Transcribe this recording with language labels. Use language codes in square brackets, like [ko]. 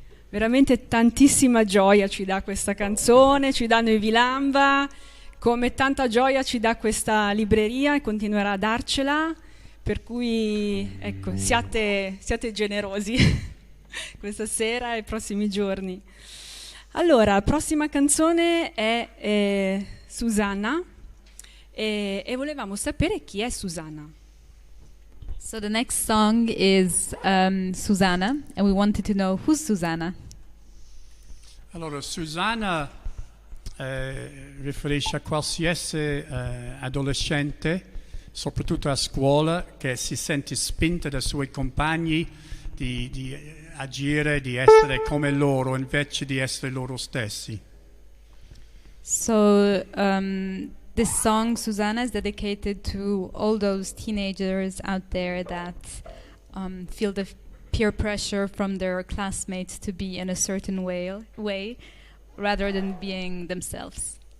[it] Veramente tantissima gioia ci dà questa canzone, ci danno i Vilamba, come tanta gioia ci dà questa libreria e continuerà a darcela, per cui ecco, siate generosi questa sera e i prossimi giorni. Allora, la prossima canzone è Susanna e volevamo sapere chi è Susanna. [en] So the next song is Susanna, and we wanted to know who's Susanna. [it] Allora, Susanna riferisce a qualsiasi adolescente, soprattutto a scuola, che si sente spinta dai suoi compagni di agire, di essere come loro invece di essere loro stessi. [en] So this song, Susanna, is dedicated to all those teenagers out there that feel the peer pressure from their classmates to be in a certain way rather than being themselves.